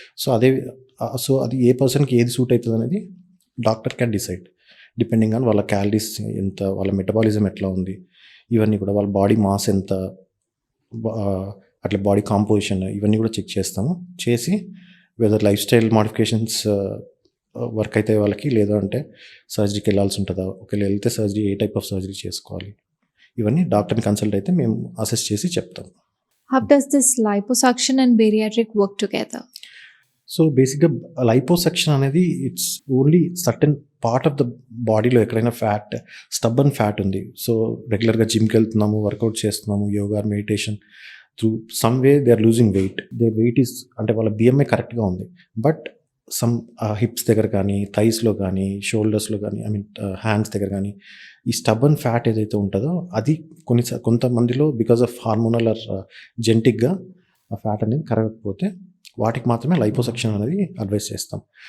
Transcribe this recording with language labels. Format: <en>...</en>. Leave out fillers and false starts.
<te>So అది ఏ పర్సన్కి ఏది సూట్ అవుతుంది అనేది</te> <en>doctor can decide depending on</en> <te>వాళ్ళ క్యాలరీస్ ఎంత, వాళ్ళ మెటబాలిజం ఎట్లా ఉంది, ఇవన్నీ కూడా వాళ్ళ బాడీ మాస్ ఎంత, అట్లా బాడీ కాంపోజిషన్, ఇవన్నీ కూడా చెక్ చేస్తాము. చేసి</te> <en>whether lifestyle modifications work</en> <te>అయితే వాళ్ళకి, లేదా అంటే సర్జరీకి వెళ్ళాల్సి ఉంటుందా, ఒకవేళ వెళ్తే surgery ఏ type of surgery చేసుకోవాలి, ఇవన్నీ డాక్టర్ని కన్సల్ట్ అయితే మేము అసెస్ చేసి చెప్తాం.</te> <en>How does this liposuction and bariatric work together?</en> <te>So బేసిక్గా లైపోసెక్షన్ అనేది</te> <en>it's only certain part of the బాడీలో</en> <te>ఎక్కడైనా ఫ్యాట్, స్టబ్బన్ ఫ్యాట్ ఉంది. సో రెగ్యులర్గా జిమ్కి వెళ్తున్నాము, వర్కౌట్ చేస్తున్నాము, yoga, meditation,</te> <en>Through some way they are losing weight. Their weight is,</en> <te>అంటే వాళ్ళ BMI కరెక్ట్గా ఉంది, బట్ సమ్ హిప్స్ దగ్గర కానీ, థైస్లో కానీ, షోల్డర్స్లో కానీ, హ్యాండ్స్ దగ్గర కానీ ఈ స్టబ్బన్ ఫ్యాట్ ఏదైతే ఉంటుందో అది కొంతమందిలో</te> <en>because of hormonal or జెనెటిక్గా</en> <te>ఆ ఫ్యాట్ అనేది కరగకపోతే వాటికి మాత్రమే లైపోసెక్షన్ అనేది అడ్వైస్ చేస్తాం.</te>